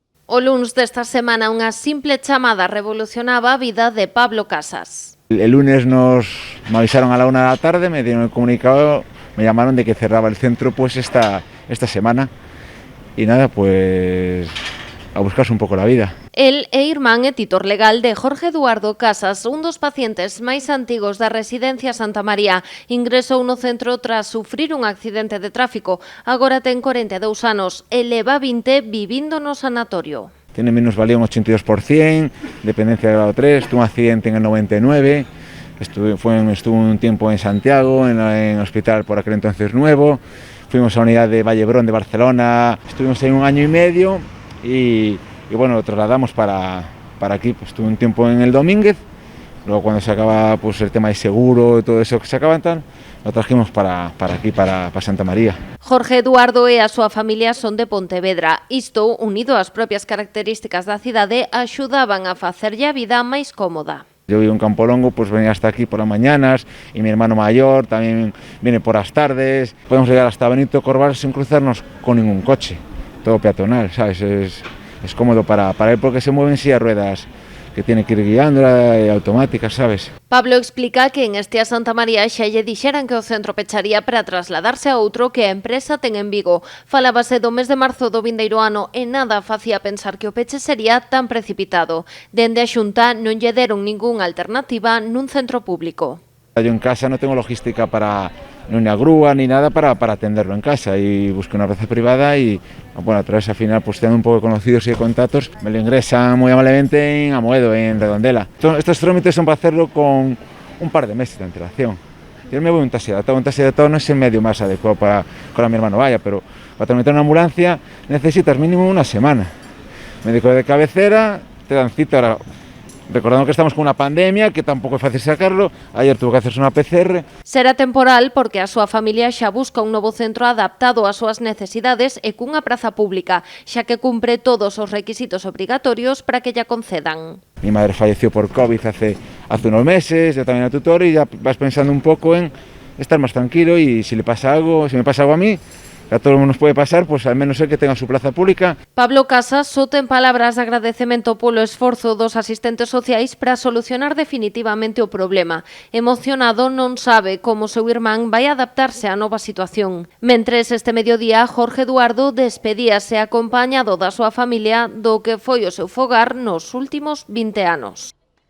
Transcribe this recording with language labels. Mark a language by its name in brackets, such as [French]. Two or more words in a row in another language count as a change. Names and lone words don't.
[Galician] O luns desta semana unha simple chamada revolucionaba a vida de Pablo Casas. [Spanish] El lunes me avisaron a la 1 de la tarde, me dieron el comunicado, me llamaron de que cerraba el centro pues esta semana. Y nada, pues a buscarse [Galician] un pouco [Spanish] la vida. [Galician] El é irmán e titor legal de Jorge Eduardo Casas, un dos pacientes máis antigos da residencia Santa María. Ingresou no centro tras sufrir un accidente de tráfico. Agora ten 42 anos e leva 20 vivindo no sanatorio. [Spanish] Tiene minusvalía un 82%, dependencia de grado 3, tuvo un accidente en el 99, estuvo un tiempo en Santiago, en el hospital por aquel entonces nuevo, fuimos a la unidad de Vallebrón de Barcelona, estuvimos ahí 1 año y medio y bueno, lo trasladamos para aquí, pues estuve un tiempo en el Domínguez, luego cuando se acaba pues el tema de seguro y todo eso que se acaban tal, lo trajimos para aquí, para Santa María. [Galician] Jorge Eduardo e a súa familia son de Pontevedra. Isto, unido ás propias características da cidade, axudaban a facerlle a vida máis cómoda. [Spanish] Yo vivo en Campolongo, pues venía hasta aquí por las mañanas y mi hermano mayor también viene por las tardes. Podemos llegar hasta Benito Corval sin cruzarnos con ningún coche, todo peatonal, ¿sabes? Es cómodo para él porque se mueven en silla de ruedas, que tiene que ir guiándola y automáticas, ¿sabes? [Galician] Pablo explica que en este a Santa María xa lle dixeran que o centro pecharía para trasladarse a outro que a empresa ten en Vigo. Falábase do mes de marzo do vindeiro ano e nada facía pensar que o peche sería tan precipitado. Dende a Xunta non lle deron ningunha alternativa nun centro público. [Spanish] Yo en casa no tengo logística ni una grúa ni nada para atenderlo en casa y busqué una red privada y bueno, a través al final pues teniendo un poco de conocidos y de contactos me lo ingresan muy amablemente en Amoedo, en Redondela. Estos trámites son para hacerlo con un par de meses de antelación. Yo me voy un taxi adaptado no es el medio más adecuado para que mi hermano vaya, pero para tramitar una ambulancia necesitas mínimo 1 semana. Médico de cabecera, te dan cita ahora. Recordando que estamos con una pandemia, que [Galician] tampouco é fácil [Spanish] sacarlo, ayer tuvo que hacerse unha PCR. [Galician] Será temporal porque a súa familia xa busca un novo centro adaptado ás súas necesidades e cunha praza pública, xa que cumpre todos os requisitos obrigatorios para que lla concedan. [Spanish] Mi madre falleció por COVID hace unos meses, yo también era tutor y ya vas pensando un poco en estar más tranquilo y si me pasa algo a mí, a todo nos puede pasar, pues al menos el que tenga su plaza pública. [Galician] Pablo Casas só ten palabras de agradecemento polo esforzo dos asistentes sociais para solucionar definitivamente o problema. Emocionado, non sabe como seu irmán vai adaptarse á nova situación. Mentres este mediodía, Jorge Eduardo despedíase acompañado da súa familia do que foi o seu fogar nos últimos 20 anos.